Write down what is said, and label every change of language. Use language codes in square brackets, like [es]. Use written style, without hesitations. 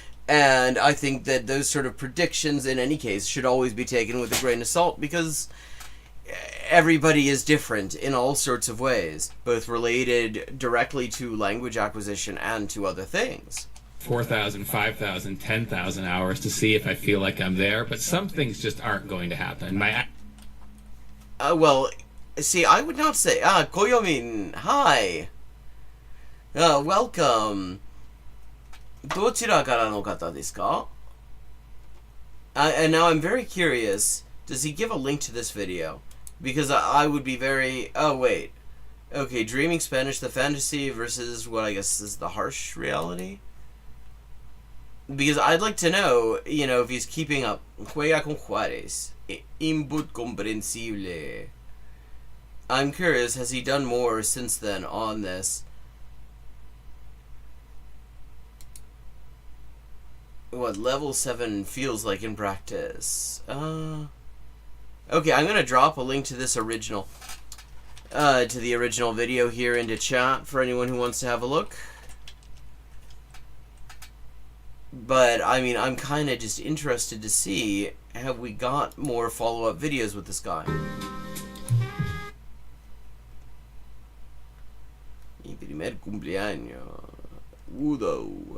[en] And I think that those sort of predictions, in any case, should always be taken with a grain of salt, because everybody is different in all sorts of ways, both related directly to language acquisition and to other things. 4,000, 5,000, 10,000 hours to see if I feel like I'm there, but some things just aren't going to happen. Well, see, I would not say, Koyomin, hi. Welcome. [ja] どちらからの方ですか? [en] And now I'm very curious, does he give a link to this video? Because I would be very... Oh, wait. Okay, Dreaming Spanish, the fantasy versus what I guess is the harsh reality? Because I'd like to know, if he's keeping up. [es] Juega con Juárez. Input comprensible. [en] I'm curious, has he done more since then on this? What level 7 feels like in practice. Okay, I'm gonna drop a link to this original, to the original video here into chat for anyone who wants to have a look. But, I'm kind of just interested to see, have we got more follow-up videos with this guy? [es] Mi primer cumpleaños. Udo.